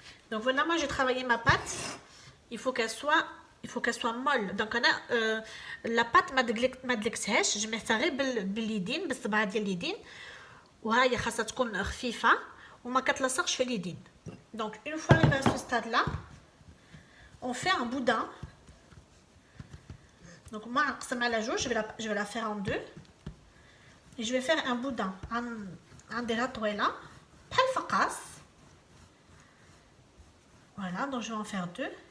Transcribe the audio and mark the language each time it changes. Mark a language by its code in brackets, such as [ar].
[fr] Donc voilà, moi j'ai travaillé ma pâte. Il faut qu'elle soit molle. [ar] Donc انا la pâte ما دلكتهاش، جمعتها غير باليدين، بالصبعه ديال اليدين، وهي خاصها تكون خفيفه وما كتلصقش في اليدين. [fr] Donc une fois arrivé à ce stade là, on fait un boudin. Donc moi [ar] نقسم على جوج، [fr] je vais la faire en deux et je vais faire un boudin. [ar] نديرها طويله بحال الفقاص. [fr] Voilà, donc je vais en faire deux.